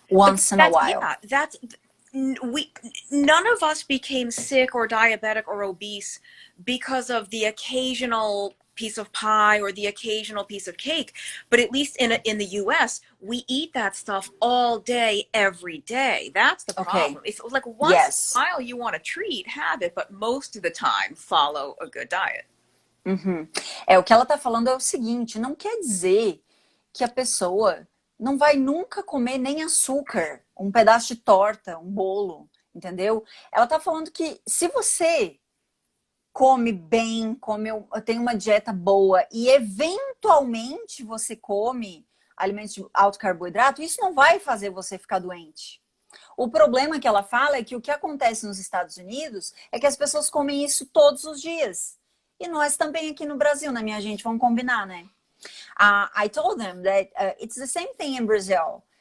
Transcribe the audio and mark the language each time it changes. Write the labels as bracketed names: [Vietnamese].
[English] Yeah, none of us became sick or diabetic or obese because of the occasional piece of pie or the occasional piece of cake, but at least in the US, we eat that stuff all day, every day. That's the problem. If like once in a while you want a treat, have it, but most of the time follow a good diet. [Portuguese] O que ela tá falando é o seguinte, não quer dizer que a pessoa não vai nunca comer nem açúcar, um pedaço de torta, um bolo, entendeu? Ela tá falando que se você come bem, tem uma dieta boa e eventualmente você come alimentos de alto carboidrato, isso não vai fazer você ficar doente. O problema que ela fala é que o que acontece nos Estados Unidos é que as pessoas comem isso todos os dias. E nós também aqui no Brasil, né, minha gente? Vamos combinar, né? [English] I told them that it's the same thing in Brazil.